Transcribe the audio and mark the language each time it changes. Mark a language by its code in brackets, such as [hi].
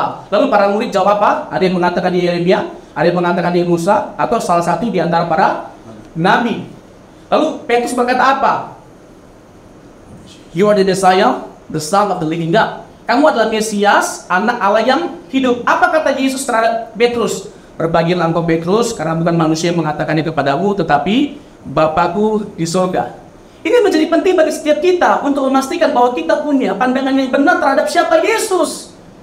[id] Lalu para murid jawab apa? Ada yang mengatakan di Yeremia, ada yang mengatakan di Musa, atau salah satu di antara para nabi. Lalu Petrus berkata apa? [en] You are the Messiah, the Son of the Living God. [id] Kamu adalah Mesias, anak Allah yang hidup. Apa kata Yesus terhadap Petrus? Berbahagialah engkau Petrus, karena bukan manusia yang mengatakan itu kepadamu, tetapi Bapakku di surga. Ini menjadi penting bagi setiap kita untuk memastikan bahwa kita punya pandangan yang benar terhadap siapa Yesus.